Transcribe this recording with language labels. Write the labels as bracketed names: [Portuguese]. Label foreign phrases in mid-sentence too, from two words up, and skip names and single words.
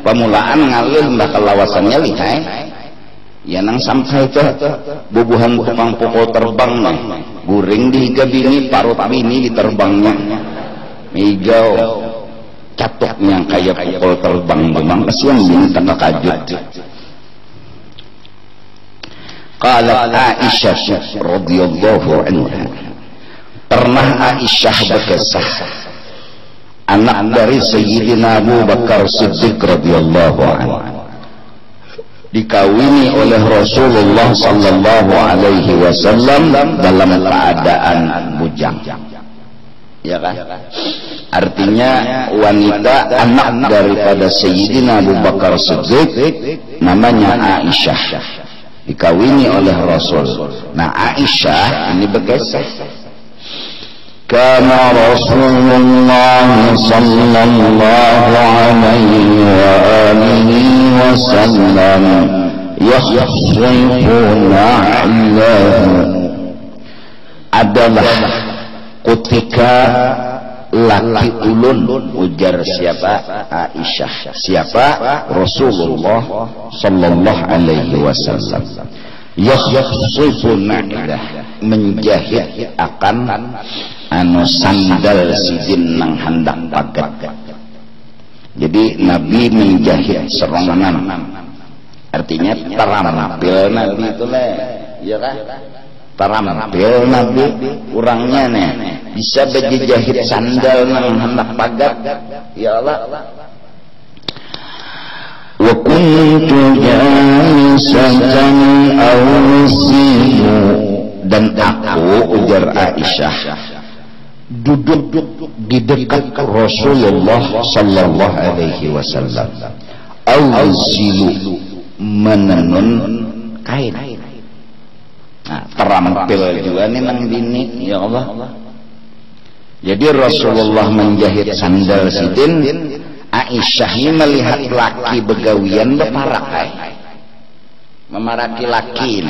[Banjar] Pemulaan ngalih mbak kelawasannya lihai. Ya nang sampai itu bubuhan tukang pukul terbang nih. Guring di higa bini, parut bini di terbangnya. Migau catoknya kayak pukul terbang. Memang kasihan bini tak kajut. [Arabic] قالت عائشة رضي الله عنها, [Banjar] pernah Aisyah berkisah, anak dari Sayyidina Abu Bakar Siddiq [Arabic] رضي الله عنه [Banjar] dikawini oleh Rasulullah [Arabic] صلى الله عليه وسلم [Banjar] dalam keadaan bujang. Ya kan? Artinya wanita anak daripada Sayyidina Abu Bakar Siddiq namanya Aisyah dikawini oleh Rasul. Nah Aisyah ini berkisah, [Arabic] كان رسول الله صلى الله عليه وآله وسلم يخصفنا [Banjar] adalah ketika laki ulun, ujar siapa? Aisyah. Siapa? Rasulullah [Arabic] صلى الله عليه وسلم. [Banjar] Yakhsifuna menjahit akan anu sandal sidin nang hendak pagat. Jadi Nabi menjahit serongan, artinya terampil Nabi itu lah, ya kan? Terampil Nabi, kurangnya nih bisa berjahit sandal nang hendak pagat, [Arabic] ya Allah. وكنت جالسة أو سمو, [Banjar] dan aku, ujar Aisyah, duduk di dekat Rasulullah [Arabic] صلى الله عليه وسلم, [Banjar] auzilu menenun kain. Nah, terampil juga nih nang dini, [Arabic] يا الله. [Banjar] Jadi Rasulullah menjahit sandal sidin, Aisyah ini melihat laki begawian beparakai, memaraki laki ini.